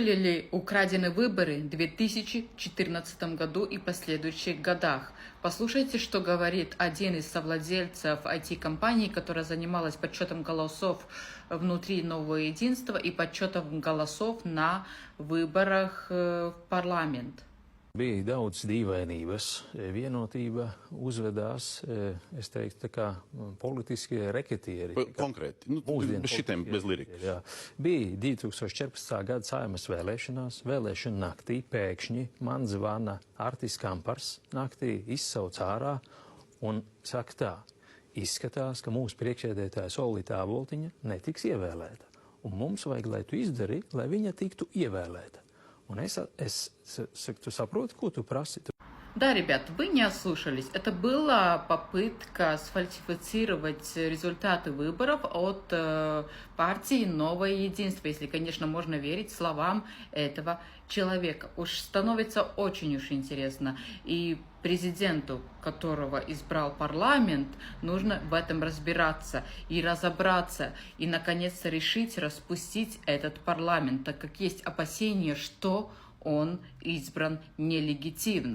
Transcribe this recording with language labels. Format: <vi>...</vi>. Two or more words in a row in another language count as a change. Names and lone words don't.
<ru>были украдены выборы в 2014 году и последующих годах. Послушайте, что говорит один из совладельцев IT-компании, которая занималась подсчетом голосов внутри Нового Единства и подсчетом голосов на выборах в парламент.</ru> <lv>Bija daudz dīvainības. Vienotība uzvedās, es teiktu, tā kā politiskie reketieri. Konkrēti, bez šitiem, bez lirikas. Jā. Bija 2014. gada Saeimas vēlēšanās, vēlēšana naktī pēkšņi man zvana Artis Kampars, naktī izsauc ārā un saka tā, izskatās, ka mūsu priekšsēdētāja Olīta Aboltiņa netiks ievēlēta. Un mums vajag, lai tu izdari, lai viņa tiktu ievēlēta. Un es tu saproti, ko tu prasi?</lv> <ru>Да, ребят, вы не ослушались. Это была попытка сфальсифицировать результаты выборов от партии «Новое единство», если, конечно, можно верить словам этого человека. Уж становится очень уж интересно. И президенту, которого избрал парламент, нужно в этом разбираться и разобраться, и, наконец-то, решить распустить этот парламент, так как есть опасения, что он избран нелегитимно.</ru>